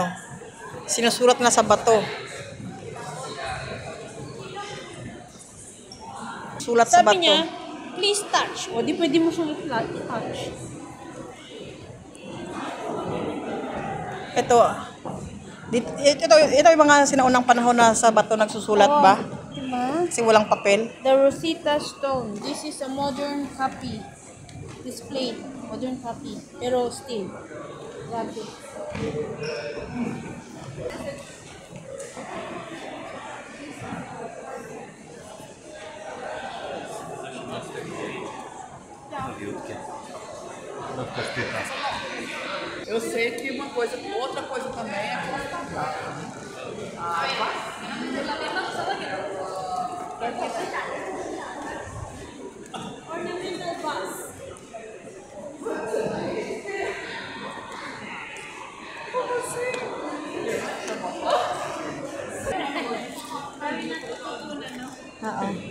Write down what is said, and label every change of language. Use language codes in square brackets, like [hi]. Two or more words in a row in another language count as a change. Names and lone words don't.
[tl] Sinusulat na sa bato. Sulat sa bato. Sabi niya, [en] please touch. [tl] O, di pwede mo siyang i-touch. Ito yung mga sinaunang panahon na sa bato nagsusulat ba? Diba? Kasi walang papel. [en] The Rosetta Stone. This is a modern copy. Displayed. Modern copy. Pero still. [tl] Grabe. [pt] Eu sei que outra coisa também é [en] Ornamental vase. [tl] Oo.